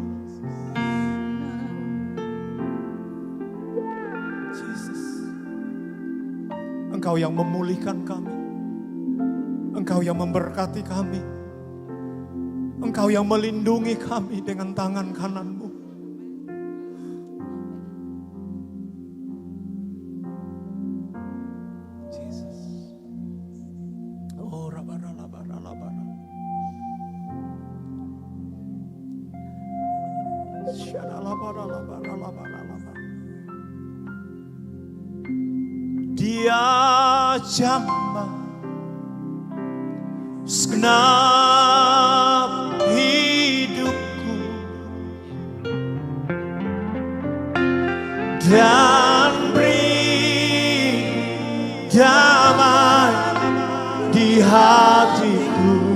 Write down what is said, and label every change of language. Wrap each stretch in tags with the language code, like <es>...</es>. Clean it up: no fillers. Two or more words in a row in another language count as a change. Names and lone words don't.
<id>Jesus. Engkau yang memulihkan kami. Engkau yang memberkati kami. Engkau yang melindungi kami dengan tangan kanan-Mu. Jesus. Oh rabaralabaralabara. Syadalabarabaralabara. Dia jamah segenap hidupku dan beri damai di hatiku.</id>